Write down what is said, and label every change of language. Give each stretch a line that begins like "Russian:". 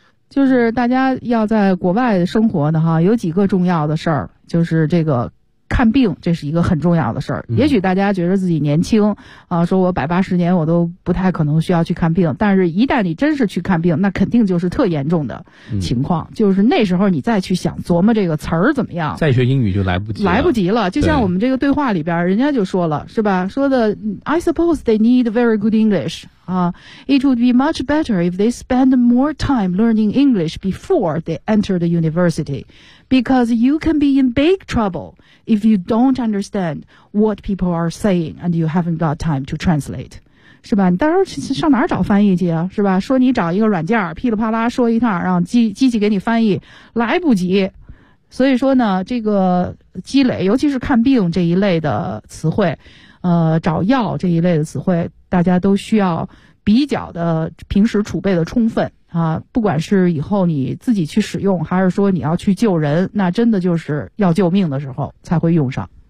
Chinese: 就是大家要在国外生活的哈，有几个重要的事儿，就是这个。看病这是一个很重要的事儿。也许大家觉得自己年轻啊，说我百八十年我都不太可能需要去看病，但是一旦你真是去看病，那肯定就是特严重的情况，就是那时候你再去想琢磨这个词儿怎么样，再学英语就来不及了。来不及了，就像我们这个对话里边人家就说了，是吧，说的
English: I suppose they need very good English It would be much better if they spend more time learning English before they enter the university, because you can be in big trouble if you don't understand what people are saying and you haven't got time to translate.
Chinese: 是吧，你到时候上哪儿找翻译去啊，是吧，说你找一个软件噼里啪啦说一趟，让机器给你翻译，来不及。所以说呢，这个积累，尤其是看病这一类的词汇，找药这一类的词汇，大家都需要比较的平时储备的充分啊，不管是以后你自己去使用，还是说你要去救人，那真的就是要救命的时候才会用上。